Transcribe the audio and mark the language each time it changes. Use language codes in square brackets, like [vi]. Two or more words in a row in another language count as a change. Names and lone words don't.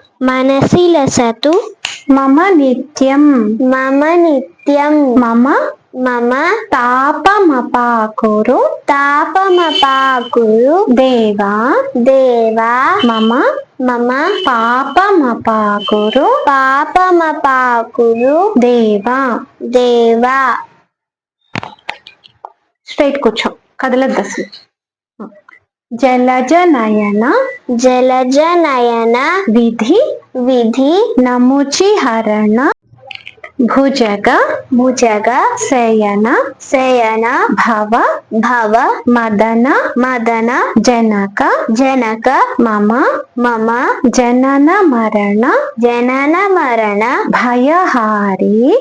[sa] मम नित्यं मम तापमपाकुरु देवा मम पापमपाकुरु देवा। [te] स्ट्रेट కూర్చో కదలద్దసు [sa] జలజ నయన విధి నముచి హరణ భుజగ శయన భవ మదన జనక మమ జనన మరణ భయహారి